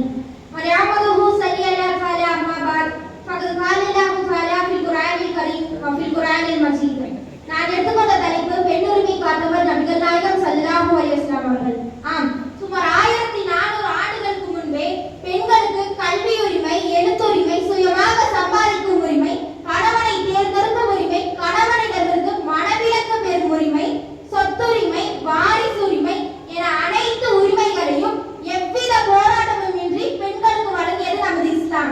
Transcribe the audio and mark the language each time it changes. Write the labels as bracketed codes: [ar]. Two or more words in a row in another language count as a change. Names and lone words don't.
[ar] ونعمده صلي على تعالى أما بعد فقد قال الله تعالى في القرآن الكريم وفي القرآن المجيد [ta] நான் எடுத்துக்கொண்ட தலைப்பு பெண்ணுரிமை காத்தவர் நபிகள் நாயகம் [ar] صلى الله عليه وسلم அவர்கள். [ta] ஆம், சுமார் 1400 ஆண்டுகளுக்கு முன்பே பெண்களுக்கு கல்வி உரிமை, எழுத்துரிமை, சுயமாக சம்பாதிக்கும் உரிமை, கணவனை தேர்ந்தெடுக்கும் உரிமை, கணவனிடமிருந்து மனவிலக்கு பெறும் உரிமை, சொத்துரிமை, வாரிசு உரிமை என அனைத்து உரிமைகளையும் எவ்வித போராட்டமும் இன்றி பெண்களுக்கு வழங்கியது நமது இஸ்லாம்.